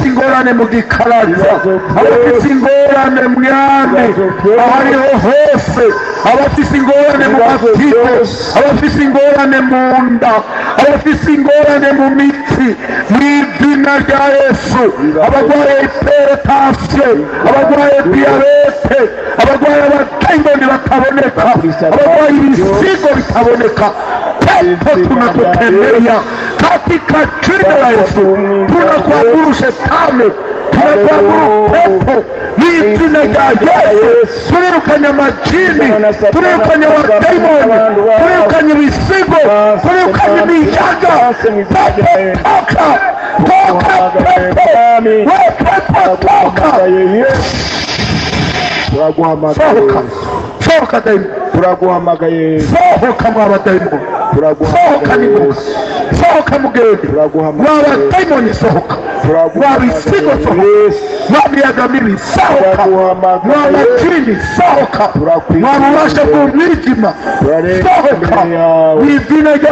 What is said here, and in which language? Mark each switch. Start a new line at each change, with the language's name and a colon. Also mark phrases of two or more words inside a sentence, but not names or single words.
Rundi: ingorane mu gikaraza abafise ingorane mwami ahariho hose abafise ingorane mu matike abafise ingorane mu nda abafise ingorane mu mitsi mw'izina rya Yesu abarwaye hypertension abarwaye diyabete abarwaye abadayimoni bataboneka abarwaye ibisigo bitaboneka
Swahili: pepo tunakutembea katika jina la Yesu tunakuamuru shetani tunakuamuru pepo
Rundi: n'izina rya Yesu turirukanya majini turirukanya abadayimoni turirukanya ibisigo turirukanya imiyaga toka sohoka dayimoni turaguhamagaye sohoka mw'abadayimoni sohoka n'ingoga sohoka mugende mw'abadayimoni sohoka mw'abisigo sohoka mw'amiyaga mibi sohoka mw'amajini sohoka mw'ububasha bw'umwijima sohoka mw'izina rya